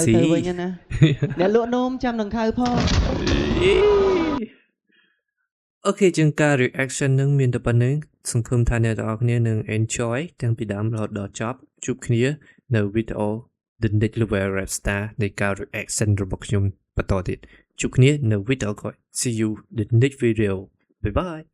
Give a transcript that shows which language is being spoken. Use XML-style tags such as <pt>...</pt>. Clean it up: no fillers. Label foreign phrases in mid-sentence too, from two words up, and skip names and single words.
<km>ទៅវិញណាអ្នកលក់នំចាំដង្ខៅផង អូខេជាងការ reaction នឹងមានតែប៉ុណ្្នឹងសង្ឃឹមថាអ្នកទាំងអស់គ្នានឹង enjoy ទាំងពីដើមរហូតដល់ចប់ជួបគ្នានៅវីដេអូ The Next Level Rap Star នៃការ reaction របស់ខ្ញុំបន្តទៀតជួបគ្នានៅវីដេអូក្រោយ</km> <en>See you the next video bye bye</en>